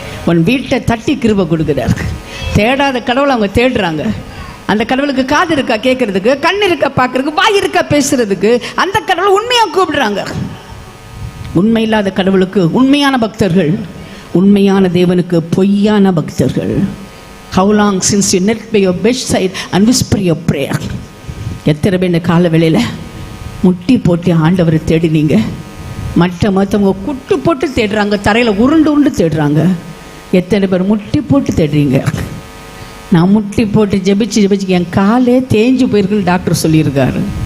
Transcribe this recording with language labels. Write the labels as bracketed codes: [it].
[ta] உன் வீட்டை தட்டி கிருபை கொடுக்குறார். தேடாத கடவுளை அவங்க தேடுறாங்க. அந்த கடவுளுக்கு காது இருக்கா கேட்கறதுக்கு, கண் இருக்கா பார்க்கறதுக்கு, வாய் இருக்கா பேசுறதுக்கு. அந்த கடவுளை உண்மையாக கூப்பிடுறாங்க. உண்மை இல்லாத கடவுளுக்கு உண்மையான பக்தர்கள், உண்மையான தேவனுக்கு பொய்யான பக்தர்கள். [en] How long since you knelt by your bedside and whisper your prayer? [ta] எத்தனை பேர் இந்த கால வேளையில் முட்டி போட்டு ஆண்டவரை தேடினீங்க? மற்றவங்க குட்டு போட்டு தேடுறாங்க, தரையில் உருண்டு தேடுறாங்க. எத்தனை பேர் முட்டி போட்டு தேடுறீங்க? நான் முட்டி போட்டு ஜெபிச்சு என் காலே தேஞ்சு போயிருக்குன்னு டாக்டர் சொல்லியிருக்காரு.